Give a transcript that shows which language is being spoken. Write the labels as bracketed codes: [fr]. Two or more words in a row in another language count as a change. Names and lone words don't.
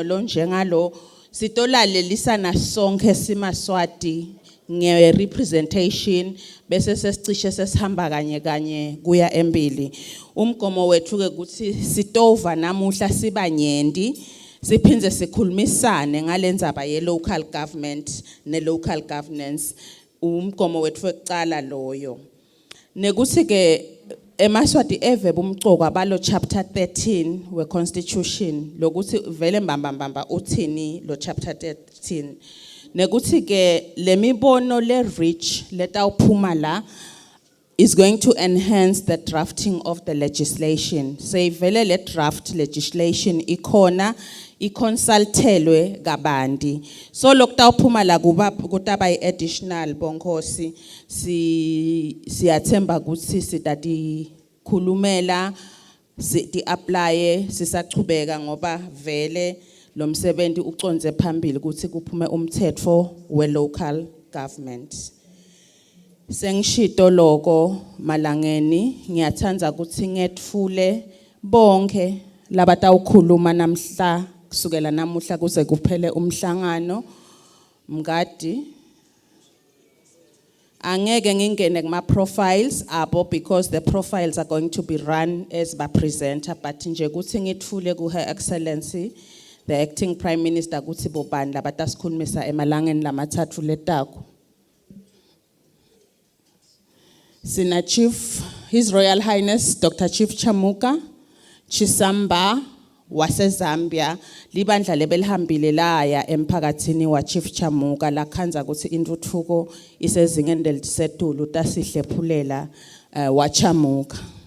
[ss] lo njengalo sitolalelisana sonke simaSwati nge representation bese sesicishe sesihamba kanye kuya embili umgomo wethu ke kuthi sitova namuhla sibanyenti siphinze sikhulumisane ngalendzaba ye [en] local government [ss] ne [en] local governance [ss] umgomo wethu wekucala loyo nekuthi ke emaswati evebe umcoka balo chapter 13 we constitution lokuthi vele mbamba uthini lo chapter 13 nekuthi ke lemibono le rich letawuphuma la [en] is going to enhance the drafting of the legislation [ss] vele le [en] draft legislation [ss] ikhona iconsultelwe kabanti so lokutawuphuma la kutaba i-additional bonkhosi siyathemba ukuthi sitati khulumela siti applye sisachubeka ngoba vele lo msebenzi uconze phambili ukuthi kuphume umthetho we [en] local government [ss] sengishito lokho malangeni ngiyathanda ukuthi ngethule bonke labatawukhuluma namhla kusukela namuhla kuze kuphele umhlangano mngadi angeke ngingene kuma profiles abo [en] because the profiles are going to be run as by presenter but [ss] nje ukuthi ngithule ku [en] Her Excellency the acting prime minister [ss] kuthi bobani labatasikhulumisa emalangeni lamathathu letako sina chief [en] His Royal Highness Dr. [ss] Chief Chamuka Chisamba wase Zambia libandla lebelihambile laya emphakathini wa Chief Chamuka lakhanza ukuthi intuthuko isezingeni lelisetulu tasihlephulela wa Chamuka